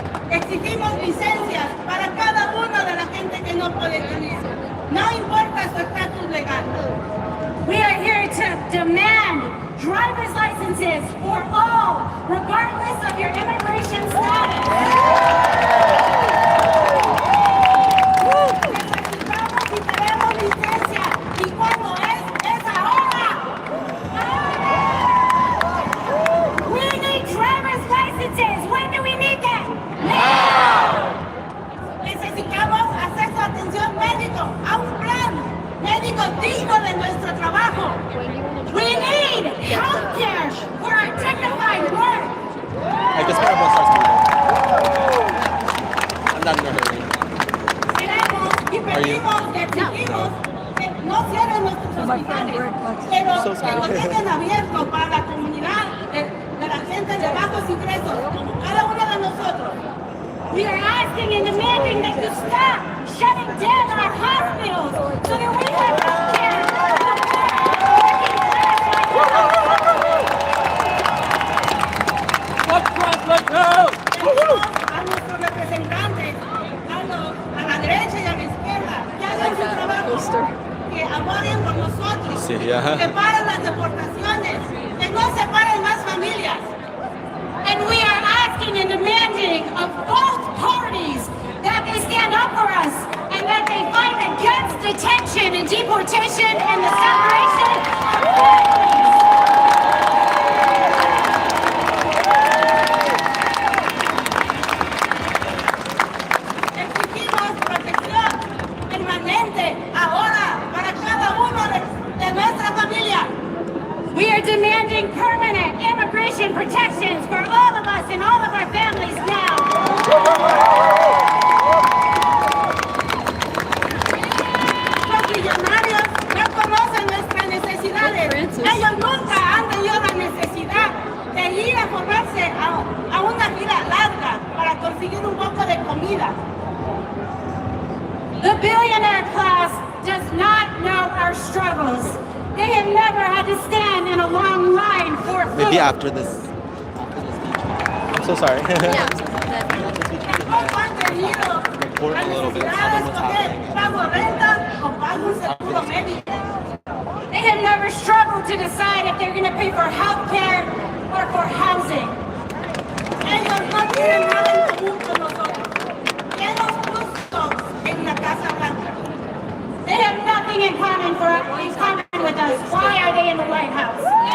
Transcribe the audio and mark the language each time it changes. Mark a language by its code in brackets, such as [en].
[es] Exigimos licencias para cada uno de la gente que no puede tener. No importa su estatus legal. [en] We are here to demand driver's licenses for all, regardless of your immigration status. [es] Necesitamos y queremos licencia. ¿Y cuándo es? ¡Es ahora! [en] We need driver's licenses. When do we need them? Now! [es] Necesitamos acceso a atención médico, a un plan médico digno de nuestro trabajo. [en] We need health care for our dignified work. I guess everyone starts moving. I'm not in a hurry. [es] Queremos y pedimos que exigimos que no cierren nuestros hospitales, pero que los dejen abiertos para la comunidad de la gente de bajos ingresos, como cada uno de nosotros. [en] We are asking and demanding that you stop shutting down our hospitals so that we have health care. [es] A nuestros representantes, a la derecha y a la izquierda, que hagan su trabajo, que abogen por nosotros, Sí, yeah. que paren las deportaciones, que no separen más familias. [en] And we are asking and demanding of both parties that they stand up for us and that they fight against detention and deportation and the separation of families. [es] Exigimos protección permanente ahora para cada uno de nuestra familia. [en] We are demanding permanent immigration protections for all of us and all of our families now. [es] Los millonarios no conocen nuestras necesidades. Ellos nunca han tenido la necesidad de ir a formarse a una fila larga para conseguir un poco de comida. [en] The billionaire class does not know our struggles. They have never had to stand in a long line for food. Maybe after this speech. I'm so sorry. Yeah. [es] Tampoco han tenido [en] Report [es] la [en] a little bit. [es] necesidad de escoger pago renta o pago un seguro médico. [en] They have never struggled to decide if they're going to pay for health care or for housing. [es] Ellos no tienen nada en común con nosotros. Quedamos justos en la Casa Blanca. [en] They have nothing in common with us. Why are they in the White House?